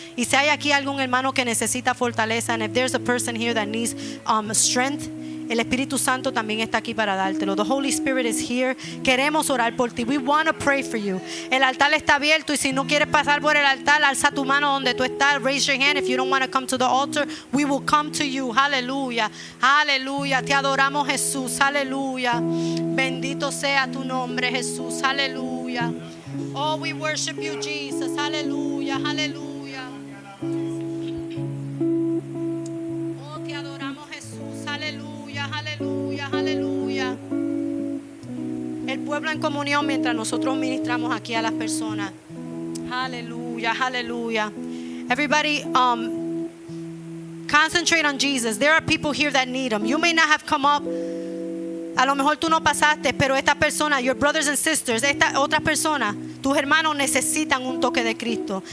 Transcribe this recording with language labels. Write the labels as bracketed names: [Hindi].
[Spanish] Y si hay aquí algún hermano que necesita fortaleza, [English] and if there's a person here that needs strength, [Spanish] el Espíritu Santo también está aquí para dártelo. [English] The Holy Spirit is here. [Spanish] Queremos orar por ti. [English] We want to pray for you. [Spanish] El altar está abierto y si no quieres pasar por el altar, alza tu mano donde tú estás. [English] Raise your hand. If you don't want to come to the altar, we will come to you. [Spanish] Aleluya. Aleluya. Te adoramos, Jesús. Aleluya. Bendito sea tu nombre, Jesús. Aleluya. [English] Oh, we worship you, Jesus. Aleluya. Aleluya. [Spanish] Oh, te adoramos, Jesús. Aleluya. Aleluya, aleluya. El pueblo en comunión mientras nosotros ministramos aquí a las personas. [English] Aleluya, aleluya. Everybody, concentrate on Jesus. There are people here that need him. You may not have come up. [Spanish] A lo mejor tú no pasaste, pero esta persona, [English] your brothers and sisters, [Spanish] esta otra persona, tus hermanos necesitan un toque de Cristo.